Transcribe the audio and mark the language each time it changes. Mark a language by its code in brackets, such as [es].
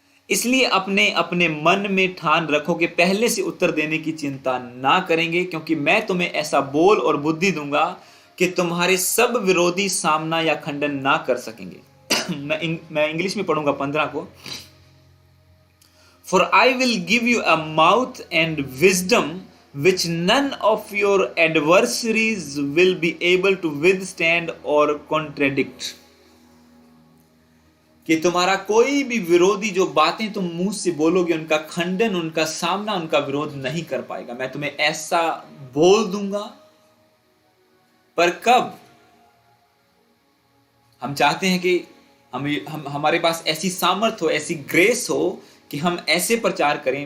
[hi] इसलिए अपने अपने मन में ठान रखो कि पहले से उत्तर देने की चिंता ना करेंगे, क्योंकि मैं तुम्हें ऐसा बोल और बुद्धि दूंगा कि तुम्हारे सब विरोधी सामना या खंडन ना कर सकेंगे। मैं इंग्लिश में पढ़ूंगा 15 को। [en] For I will give you a mouth and wisdom which none of your adversaries will be able to withstand or contradict. [hi] कि तुम्हारा कोई भी विरोधी जो बातें तुम मुंह से बोलोगे, उनका खंडन, उनका सामना, उनका विरोध नहीं कर पाएगा। मैं तुम्हें ऐसा बोल दूंगा। पर कब? हम चाहते हैं कि हम हमारे पास ऐसी सामर्थ हो, ऐसी ग्रेस हो कि हम ऐसे प्रचार करें।